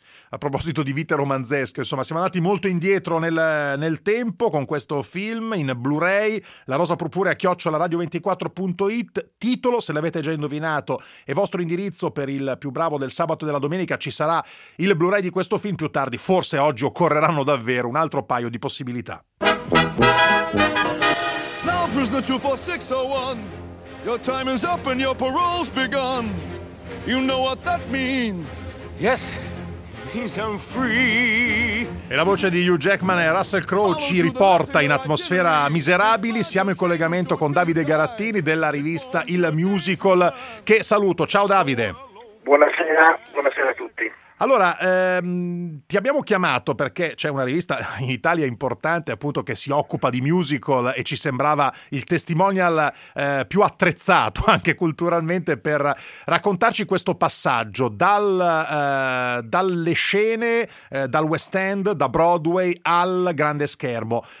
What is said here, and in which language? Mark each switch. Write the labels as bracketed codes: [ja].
[it] A proposito di vite romanzesche, insomma, siamo andati molto indietro nel tempo con questo film in Blu-ray, La Rosa Purpurea @radio24.it, titolo, se l'avete già indovinato, e vostro indirizzo per il più bravo del sabato e della domenica, ci sarà il Blu-ray di questo film più tardi, forse oggi occorreranno davvero un altro paio di possibilità. [en] Now prisoner 24601, your time is up and your parole's begun, you know what that means. Yes. I'm free. [it] E la voce di Hugh Jackman e Russell Crowe ci riporta in atmosfera miserabili. Siamo in collegamento con Davide Garattini della rivista Il Musical, che saluto. Ciao Davide. Buonasera a tutti. Allora, ti abbiamo chiamato perché c'è una rivista in Italia importante, appunto, che si occupa di musical, e ci sembrava il testimonial più attrezzato anche culturalmente per raccontarci questo passaggio dalle scene, dal West End, da Broadway al grande schermo.